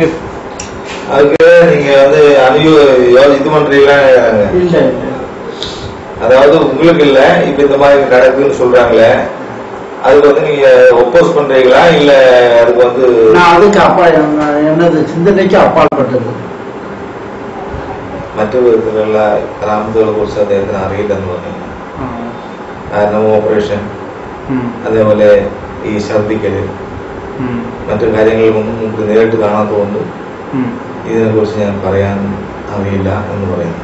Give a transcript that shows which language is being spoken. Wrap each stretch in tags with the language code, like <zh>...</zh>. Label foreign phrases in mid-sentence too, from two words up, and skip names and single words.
<ta>நீங்க வந்து இது பண்றீங்களா? இல்ல. அதாவது உங்களுக்கு இல்ல, இப்ப இந்த மாதிரி நடக்குன்னு சொல்றாங்களே, அதுக்கு வந்து நீங்க ஒப்போஸ் பண்றீங்களா இல்ல அதுக்கு வந்து? நான் அதுக்கு என்னது சிந்தனைக்கு அப்பாற்பட்டது.</ta> <ml>മറ്റു വിധത്തിലുള്ള കറാമത്തുകളെ കുറിച്ച് അദ്ദേഹത്തിന് അറിയില്ലെന്ന് പറഞ്ഞു. കാരണം ഓപ്പറേഷൻ, അതേപോലെ ഈ ഛർദിക്കല്, മറ്റു കാര്യങ്ങളൊന്നും നമുക്ക് നേരിട്ട് കാണാത്തതുകൊണ്ട് ഇതിനെ കുറിച്ച് ഞാൻ പറയാൻ അറിയില്ല എന്ന് പറയുന്നു.</ml>